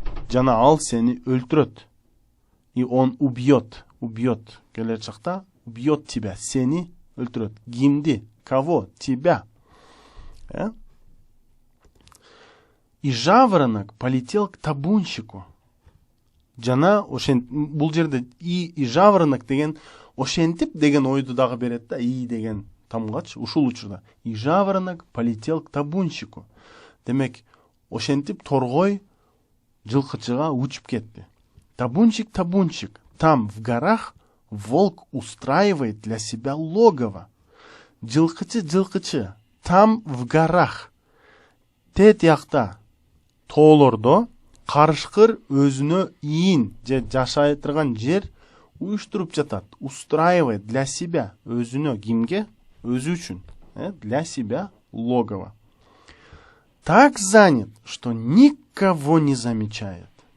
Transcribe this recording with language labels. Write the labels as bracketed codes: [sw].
[ky] Жана ал сени өлтүрөт. [ru] И он убьет. Убьет. [ky] Келер чакта [ru] убьет тебя. [ky] Сени өлтүрөт. Кимди? [ru] Кого? Тебя. И жаворонок полетел к табунщику. [ky] Жана бул жерде [ru] и жаворонок [ky] деген ошентип деген ойду дагы берет да, и деген тамгач ушул учурда. [ru] И жаворонок полетел к табунщику. [ky] Демек, ошентип торгой жылкычыга учуп кетти. [ru] Табунщик, табунщик, там в горах волк устраивает для себя логово. [ky] Жылкычы, жылкычы, [ru] там в горах. [ky] Тет якта, тоолордо карышкыр өзүнө ийин же жашай турган жер уюштуруп жатат. [ru] Устраивает для себя, [ky] өзүнө, кимге? Өзү үчүн, [ru] для себя логово. Так занят, что никого не замечает.